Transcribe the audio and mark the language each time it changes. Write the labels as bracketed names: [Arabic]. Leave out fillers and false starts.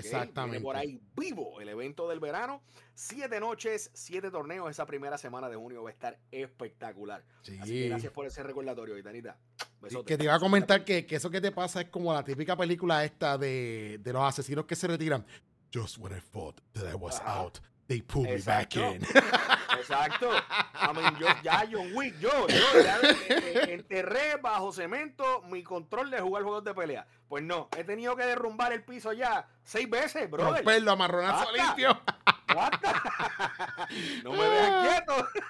[Spanish] Exactamente. Viene por ahí vivo el evento del verano. 7 noches, 7 torneos. Esa primera semana de junio va a estar espectacular. Sí. Así que gracias por ese recordatorio, Gitanita. Que te iba a comentar que eso que te pasa es como la típica película esta de los asesinos que se retiran. [English] Just when I thought that I was out, they pulled me back in. [Spanish] Exacto. I mean, yo ya enterré bajo cemento mi control de jugar juegos de pelea. Pues no, he tenido que derrumbar el piso ya 6 veces, bro. Romperlo, amarronazo limpio. No me dejes quieto.